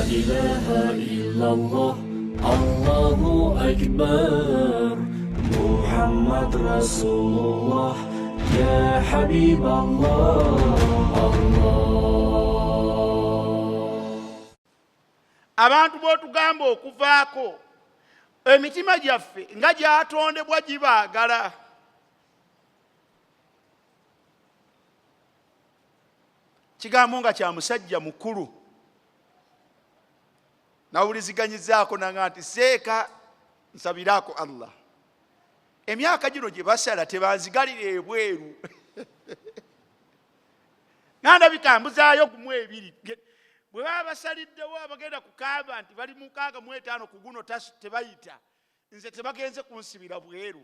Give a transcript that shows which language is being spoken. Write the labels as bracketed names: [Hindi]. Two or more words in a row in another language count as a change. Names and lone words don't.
[Arabic] إله إلا الله الله أكبر محمد رسول الله يا حبيب الله [Ganda] abantu b'otugamba okuvaako emitima gyaffe nga gyatondebwa gibaagala. Kigambo nga kya musajja mukulu nawuliziganyizaako nanga nti seeka nsabiraako Allah emyaka gino gye basala tebanzigalira ebweru nganda bikambuzaayo gumu ebiri bwe baba basaliddewo abagenda kukaaba nti bali 65 ku guno tebayita nze tebagenze kunsibira bweru.